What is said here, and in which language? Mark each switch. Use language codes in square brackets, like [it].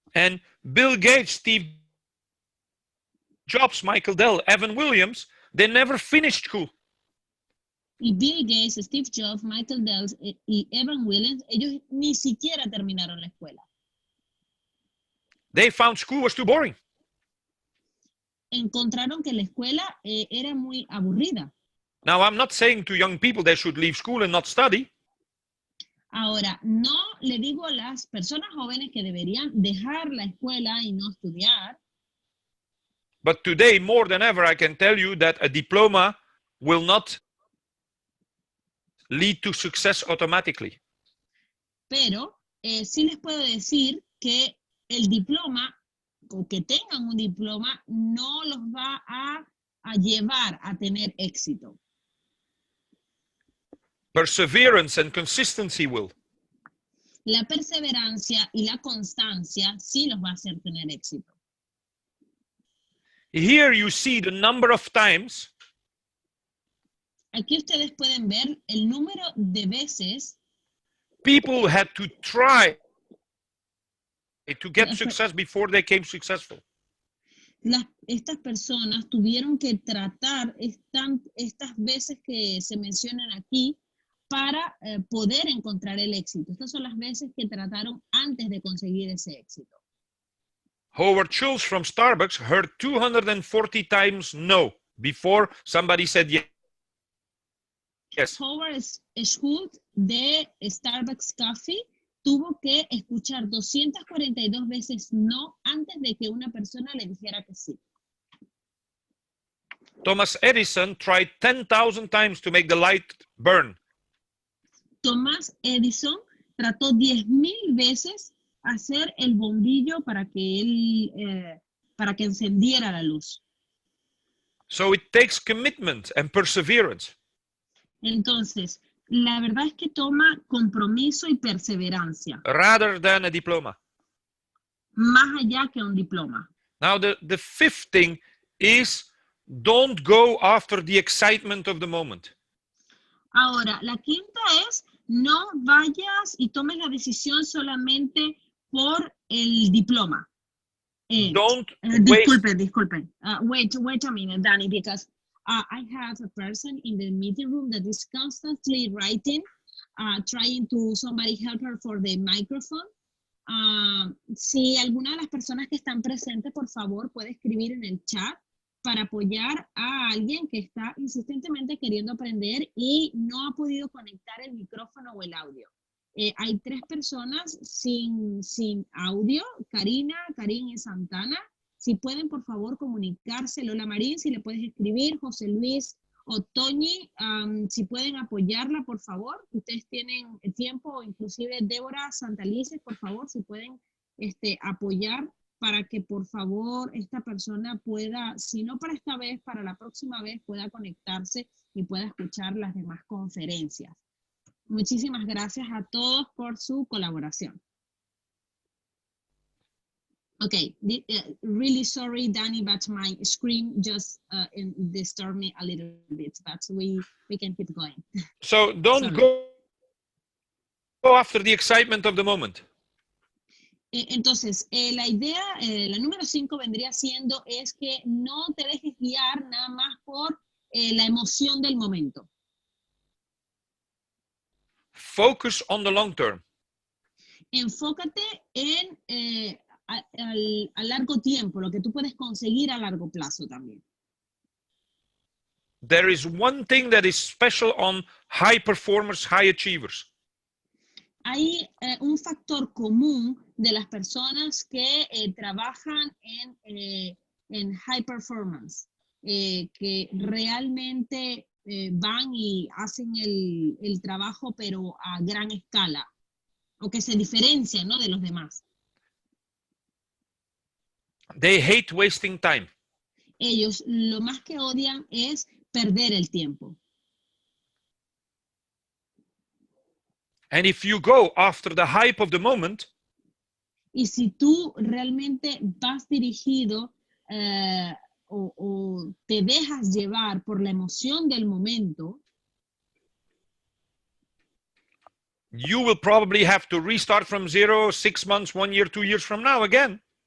[en] And Bill Gates, Steve Jobs, Michael Dell, Evan Williams, they never finished school. [es] Y Bill Gates, Steve Jobs, Michael Dell y Evan Williams, ellos ni siquiera terminaron la escuela. [en] They found school was too boring. [es] Encontraron que la escuela era muy aburrida. [en] Now, I'm not saying to young people they should leave school and not study. [es] Ahora, no le digo a las personas jóvenes que deberían dejar la escuela y no estudiar. [en] But today, more than ever, I can tell you that a diploma will not lead to success automatically. [es] Pero sí les puedo decir que el diploma, o que tengan un diploma, no los va a llevar a tener éxito. [en] Perseverance and consistency will. [es] La perseverancia y la constancia sí los va a hacer tener éxito. [en] Here you see the number of times [es] Aquí ustedes pueden ver el número de veces [en] people had to try to get [es] Las- [en] success before they became successful. [es] estas personas tuvieron que tratar estas veces que se mencionan aquí para poder encontrar el éxito. Estas son las veces que trataron antes de conseguir ese éxito. [en] Howard Schultz from Starbucks heard 240 times no before somebody said yes. [es] Howard Schultz de Starbucks Coffee tuvo que escuchar 242 veces no antes de que una persona le dijera que sí. [en] Thomas Edison tried 10,000 times to make the light burn. [es] Thomas Edison trató 10.000 veces hacer el bombillo para que encendiera la luz. [en] So it takes commitment and perseverance. [es] Entonces, la verdad es que toma compromiso y perseverancia, [en] Rather than a diploma. [es] más allá que un diploma. [en] Now the fifth thing is don't go after the excitement of the moment. [es] Ahora, la quinta es no vayas y tomes la decisión solamente por el diploma. [en] Don't waste. [es] Disculpen. [en] Wait a minute, Danny, because I have a person in the meeting room that is constantly writing, trying to somebody help her for the microphone. [es] Si alguna de las personas que están presentes, por favor, puede escribir en el chat para apoyar a alguien que está insistentemente queriendo aprender y no ha podido conectar el micrófono o el audio. Hay 3 personas sin audio, Karina, Karin y Santana. Si pueden, por favor, comunicarse. Lola Marín, si le puedes escribir. José Luis o Toñi, si pueden apoyarla, por favor. Ustedes tienen tiempo, o inclusive Débora Santalices, por favor, si pueden apoyar para que, por favor, esta persona pueda, si no para esta vez, para la próxima vez, pueda conectarse y pueda escuchar las demás conferencias. Muchísimas gracias a todos por su colaboración. [en] Okay, really sorry, Danny, but my screen just disturbed me a little bit, but we can keep going. So don't go after the excitement of the moment. [es] Entonces, la idea, la número 5 vendría siendo es que no te dejes guiar nada más por la emoción del momento. [en] Focus on the long term. [es] Enfócate en a largo tiempo, lo que tú puedes conseguir a largo plazo también. [en] There is one thing that is special on high performers, high achievers. [es] Hay un factor común de las personas que trabajan en high performance, que realmente van y hacen el trabajo pero a gran escala, o que se diferencian, ¿no?, de los demás. [en] They hate wasting time. [es] Ellos lo más que odian es perder el tiempo. [en] And if you go after the hype of the moment, [es] y si tú realmente vas dirigido o te dejas llevar por la emoción del momento, [en] you will probably have to restart from zero 6 months, 1 year, 2 years from now again.